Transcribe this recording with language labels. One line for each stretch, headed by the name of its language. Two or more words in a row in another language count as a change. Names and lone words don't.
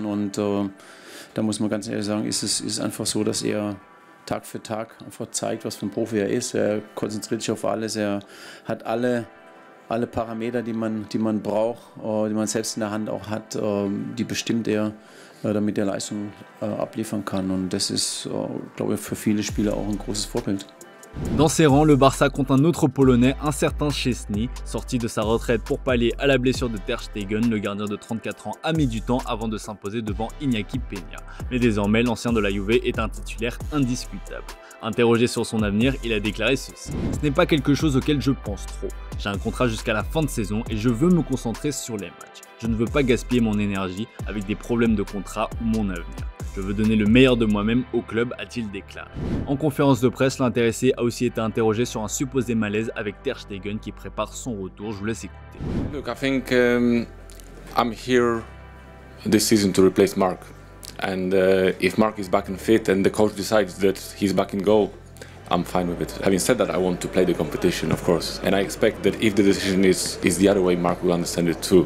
German: Und da muss man ganz ehrlich sagen, ist einfach so, dass er Tag für Tag einfach zeigt, was für ein Profi er ist. Er konzentriert sich auf alles, er hat alle Parameter, die man braucht, die man selbst in der Hand auch hat, die bestimmt er damit er Leistung abliefern kann. Und das ist, glaube ich, für viele Spieler auch ein großes Vorbild.
French: Dans ses rangs, le Barça compte un autre Polonais, un certain Szczęsny, sorti de sa retraite pour pallier à la blessure de Ter Stegen. Le gardien de 34 ans a mis du temps avant de s'imposer devant Iñaki Peña. Mais désormais, l'ancien de la Juve est un titulaire indiscutable. Interrogé sur son avenir, il a déclaré ceci: « Ce n'est pas quelque chose auquel je pense trop. J'ai un contrat jusqu'à la fin de saison et je veux me concentrer sur les matchs. Je ne veux pas gaspiller mon énergie avec des problèmes de contrat ou mon avenir. Je veux donner le meilleur de moi-même au club », a-t-il déclaré. En conférence de presse, l'intéressé a aussi été interrogé sur un supposé malaise avec Ter Stegen qui prépare son retour. Je vous laisse écouter.
English: Look, I think I'm here this season to replace Marc. And if Marc is back and fit and the coach decides that he's back in goal, I'm fine with it. Having said that, I want to play the competition, of course. And I expect that if the decision is the other way, Marc will understand it too.